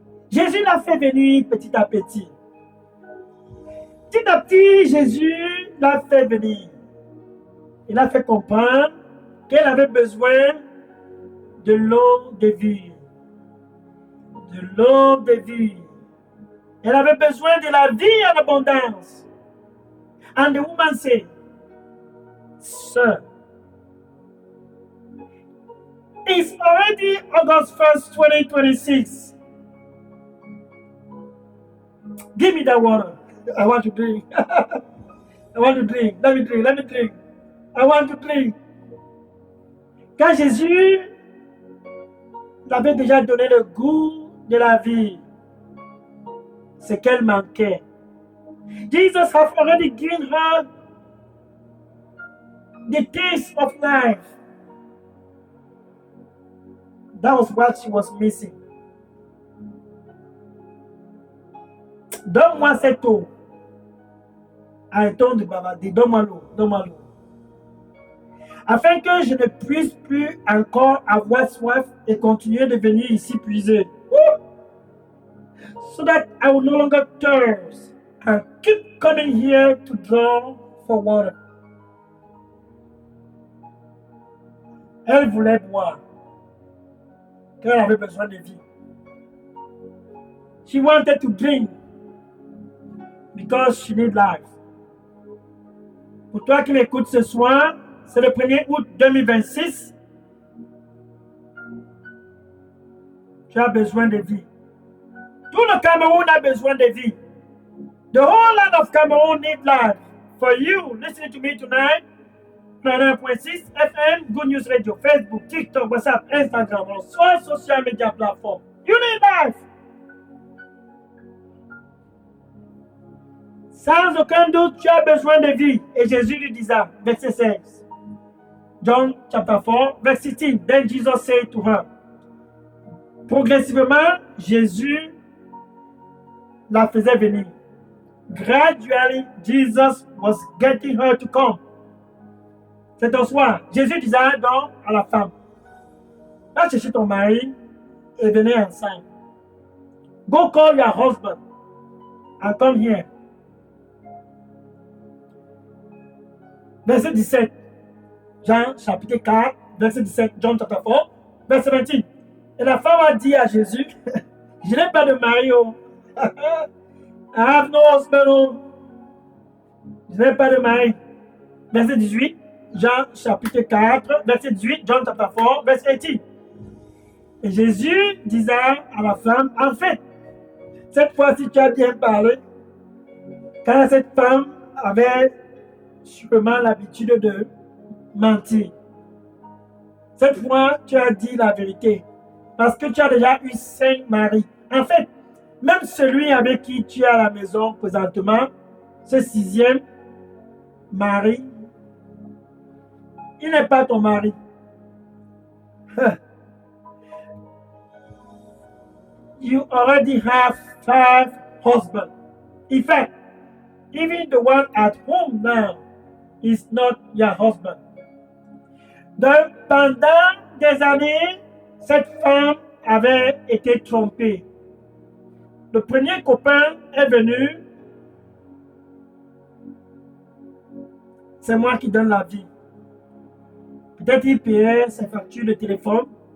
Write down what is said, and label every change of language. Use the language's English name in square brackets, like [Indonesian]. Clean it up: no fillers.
[French] Jésus l'a fait venir petit à petit. Petit à petit, Jésus l'a fait venir. Il a fait comprendre qu'elle avait besoin de l'eau de vie. De l'eau de vie. Elle avait besoin de la vie en abondance. [English] And the woman said, Sir, it's already August 1st, 2026. Give me that water. I want to drink. I want to drink. Let me drink. I want to drink. [French] Quand Jésus l'avait déjà donné le goût de la vie, ce qu'elle manquait. [English] Jesus has already given her the taste of life. That was what she was missing. [French] Donne-moi cette eau. Arrêtons de bavarder. Donne-moi l'eau. Afin que je ne puisse plus encore avoir soif et continuer de venir ici puiser. [English] So that I will no longer thirst and keep coming here to draw for water. [French] Elle voulait boire, car elle avait besoin de vie. [English] She wanted to drink because she needed life. [French] Pour toi qui m'écoutes ce soir, c'est le 1er août 2026. Tu as besoin de vie. Tout le Cameroun a besoin de vie. [English] The whole land of Cameroon needs life. For you, listening to me tonight, 99.6 FM, Good News Radio, Facebook, TikTok, WhatsApp, Instagram, on all social media platforms. You need life. [French] Sans aucun doute, tu as besoin de vie. Et Jésus lui disait, verset 16. [English] John chapter 4, [French] verset 10. [English] Then Jesus said to her. [French] Progressivement, Jésus la faisait venir. [English] Gradually, Jesus was getting her to come. [French] C'est un soir. Jésus disait donc à la femme, va chercher ton mari et venez ensemble. [English] Go call your husband and come here. [French] Verset 17. Jean chapitre 4, verset 17. [English] John chapter 4, verset 28. [French] Et la femme a dit à Jésus, je n'ai pas de mari. [English] Oh. I have no husband. Oh. [French] Je n'ai pas de mari. [English] Verset 18. [French] Jean chapitre 4, verset 18. [English] John chapter 4, [French] verset 18. Et Jésus disait à la femme, en fait, cette fois-ci tu as bien parlé, car cette femme avait sûrement l'habitude de mentir. Cette fois, tu as dit la vérité, parce que tu as déjà eu 5 maris. En fait, même celui avec qui tu es à la maison présentement, ce 6e mari, il n'est pas ton mari. [English] You already have 5 husbands. In fact, even the one at home now is not your husband. [French] Donc, pendant des années, cette femme avait été trompée. Le premier copain est venu. C'est moi qui donne la vie. Peut-être il payait ses factures de téléphone.